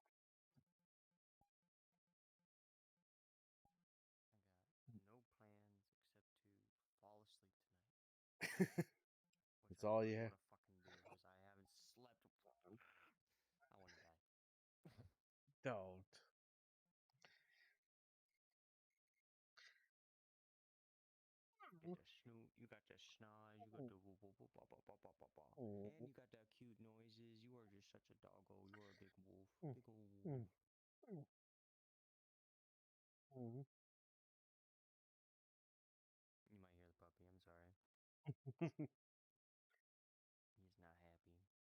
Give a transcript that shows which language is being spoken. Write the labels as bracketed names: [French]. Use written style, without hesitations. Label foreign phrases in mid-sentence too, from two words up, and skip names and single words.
[English] I got no plans except to fall asleep tonight, which That's I all really you have. want to fucking do because I haven't slept. I want to die. Don't. Get the snoot, you got the schnoz, you got the woo woo woo ba ba ba ba ba ba, and you got the cute noises. You are just such a doggo. You are a big wolf, big old wolf. You might hear the puppy. I'm sorry. He's not happy.